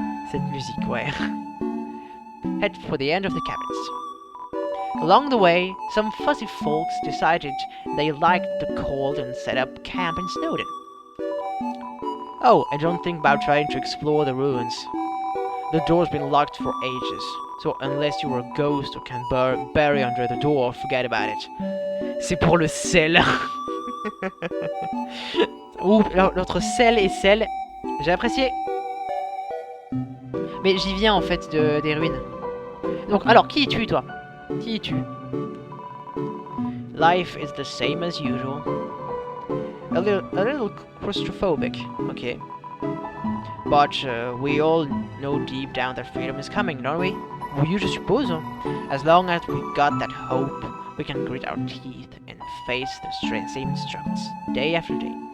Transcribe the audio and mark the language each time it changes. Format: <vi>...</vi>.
<fr>Cette musique, ouais.</fr> <en>Head for the end of the caverns. Along the way, some fuzzy folks decided they liked the cold and set up camp in Snowdin. Oh, and don't think about trying to explore the ruins. The door's been locked for ages, so unless you were a ghost who can bury under the door, forget about it.</en> <fr>C'est pour le sel. Ouh, l'autre sel et sel. J'ai apprécié. Mais j'y viens en fait des ruines. Donc, alors, qui es-tu toi? Qui es-tu?</fr> <en>Life is the same as usual. A little claustrophobic. Okay. But we all know deep down that freedom is coming, don't we?</en> <fr>Oui, je suppose.</fr> <en>As long as we got that hope, we can grit our teeth and face the same struggles, day after day.</en>